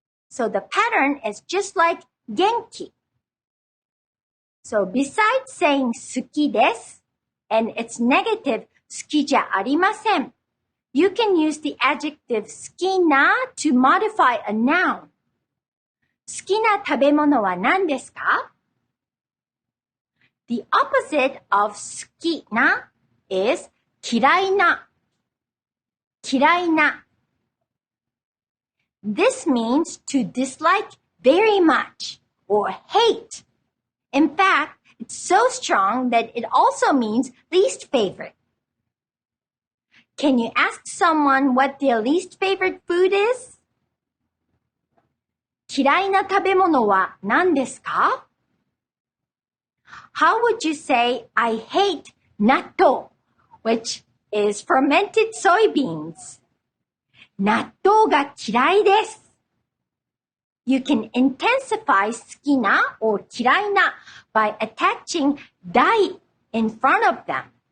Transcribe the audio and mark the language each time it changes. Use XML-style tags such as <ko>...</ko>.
<en>So the pattern is just like</en> <ja>元気.</ja> <en>So besides saying</en> <ja>好きです</ja> <en>and its negative</en> <ja>好きじゃありません,</ja> <en>you can use the adjective</en> <ja>好きな</ja> <en>to modify a noun.</en> <ja>好きな食べ物は何ですか?</ja> <en>The opposite of</en> <ja>好きな</ja> <en>is</en> <ja>嫌いな. 嫌いな.</ja> <en>This means to dislike very much or hate. In fact, it's so strong that it also means least favorite. Can you ask someone what their least favorite food is?</en> <ja>嫌いな食べ物は何ですか?</ja> <en>How would you say, I hate natto, which is fermented soybeans?</en> <ja>納豆が嫌いです。</ja> <en>You can intensify</en> <ja>好きな</ja> <en>or</en> <ja>嫌いな</ja> <en>by attaching</en> <ja>大</ja> <en>in front of them.</en>